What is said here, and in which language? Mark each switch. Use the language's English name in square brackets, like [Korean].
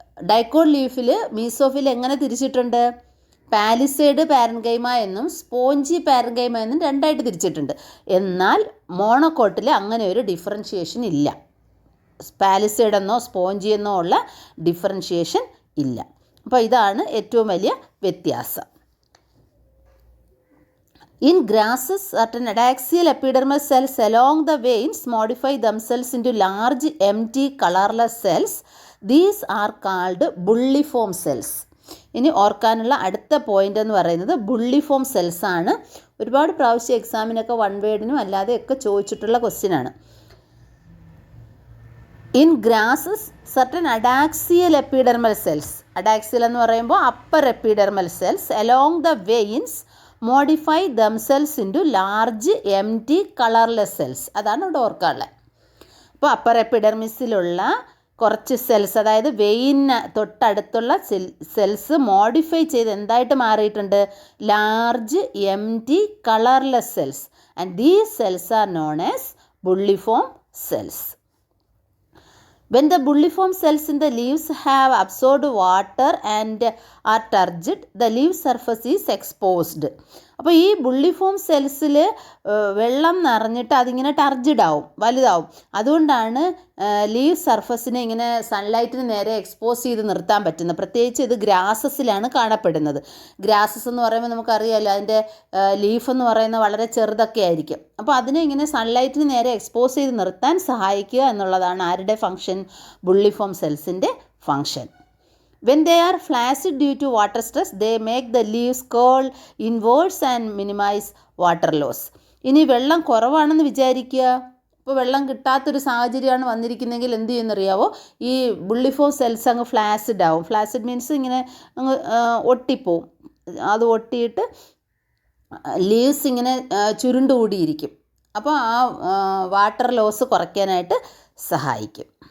[Malayalam] Dicot ലീഫിൽ mesophyll എങ്ങനെ തിരിച്ചിട്ടുണ്ട്? Palisade parenchyma എന്നും സ്പോഞ്ചി പാരൻകൈമ എന്നും രണ്ടായിട്ട് തിരിച്ചിട്ടുണ്ട്. എന്നാൽ മോണോകോട്ടിൽ അങ്ങനെ ഒരു ഡിഫറൻഷിയേഷൻ ഇല്ല. പാലിസേഡ് എന്നോ സ്പോഞ്ചി എന്നോ ഉള്ള ഡിഫറൻഷിയേഷൻ ഇല്ല. അപ്പോൾ ഇതാണ് ഏറ്റവും വലിയ വ്യത്യാസം. [English] In grasses, certain adaxial epidermal cells along the veins modify themselves into large empty colorless cells. These are called bulliform cells. [Malayalam] ഇനി ഓർക്കാനുള്ള അടുത്ത പോയിന്റ് എന്ന് പറയുന്നത് ബുള്ളിഫോം സെൽസ് ആണ്. ഒരുപാട് പ്രാവശ്യം എക്സാമിനൊക്കെ വൺ വേർഡിനും അല്ലാതെയൊക്കെ ചോദിച്ചിട്ടുള്ള ക്വസ്റ്റ്യൻ ആണ്. [English] in grasses certain adaxial epidermal cells, [Malayalam] അഡാക്സിയൽ എന്ന് പറയുമ്പോൾ [English] Upper epidermal cells along the veins modify themselves into large empty colourless cells. [Malayalam] അതാണ് ഇവിടെ ഓർക്കാനുള്ളത്. അപ്പോൾ അപ്പർ എപ്പിഡെർമിസിലുള്ള കുറച്ച് സെൽസ്, അതായത് വെയിന് തൊട്ടടുത്തുള്ള സെൽസ് മോഡിഫൈ ചെയ്ത് എന്തായിട്ട് മാറിയിട്ടുണ്ട്? [English] Large empty colourless cells. And these cells are known as bulliform cells. When the bulliform cells in the leaves have absorbed water and are turgid, the leaf surface is exposed. [Malayalam] അപ്പോൾ ഈ bulliform സെൽസിൽ വെള്ളം നിറഞ്ഞിട്ട് അതിങ്ങനെ ടർജിഡ് ആവും, വലുതാവും. അതുകൊണ്ടാണ് ലീവ് സർഫസിനെ ഇങ്ങനെ സൺലൈറ്റിന് നേരെ എക്സ്പോസ് ചെയ്ത് നിർത്താൻ പറ്റുന്നത്. പ്രത്യേകിച്ച് ഇത് ഗ്രാസസിലാണ് കാണപ്പെടുന്നത്. ഗ്രാസസ് എന്ന് പറയുമ്പോൾ നമുക്കറിയാമല്ലോ, അതിൻ്റെ ലീഫ് എന്ന് പറയുന്നത് വളരെ ചെറുതൊക്കെ ആയിരിക്കും. അപ്പോൾ അതിനെ ഇങ്ങനെ സൺലൈറ്റിന് നേരെ എക്സ്പോസ് ചെയ്ത് നിർത്താൻ സഹായിക്കുക എന്നുള്ളതാണ് ആരുടെ function? Bulliform സെൽസിൻ്റെ function. [English] When they are flaccid due to water stress, they make the leaves curl inwards and minimize water loss. [Malayalam] ഇനി വെള്ളം കുറവാണെന്ന് വിചാരിക്കുക. ഇപ്പോൾ വെള്ളം കിട്ടാത്തൊരു സാഹചര്യമാണ് വന്നിരിക്കുന്നതെങ്കിൽ എന്ത് ചെയ്യുന്നറിയാവോ? ഈ ബുള്ളിഫോം സെൽസ് അങ്ങ് ഫ്ലാസിഡ് ആവും. ഫ്ലാസിഡ് മീൻസ് ഇങ്ങനെ അങ്ങ് ഒട്ടിപ്പോവും. അത് ഒട്ടിയിട്ട് ലീവ്സ് ഇങ്ങനെ ചുരുണ്ടുകൂടിയിരിക്കും. അപ്പോൾ ആ വാട്ടർ ലോസ് കുറയ്ക്കാനായിട്ട് സഹായിക്കും.